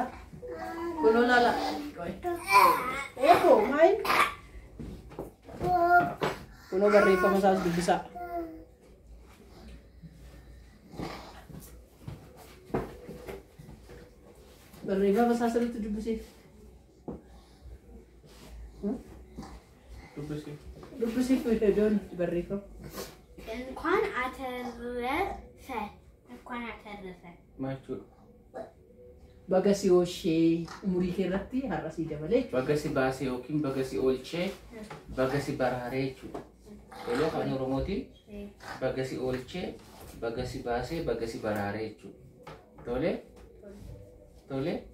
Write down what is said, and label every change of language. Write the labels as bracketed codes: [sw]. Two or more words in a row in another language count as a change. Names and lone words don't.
[om] Kuno lala. Main. Kuno barreeffama isaas dubbisaa. Barreeffama isaas irratti dubbisee. Dubbisiif doon barreeffama. [am] እንኳን አተረፈ እንኳን አተረፈ ማቹ [om] Bagasi oshee umurii keerratti har'asii dabalee bagasi baasee yookiin bagasi oolchee bagasi baraaree jechuudha. Yeroo afaan Oromootiin bagasi oolchee bagasi baasee bagasi baraaree jechuudha. Tole? Tole?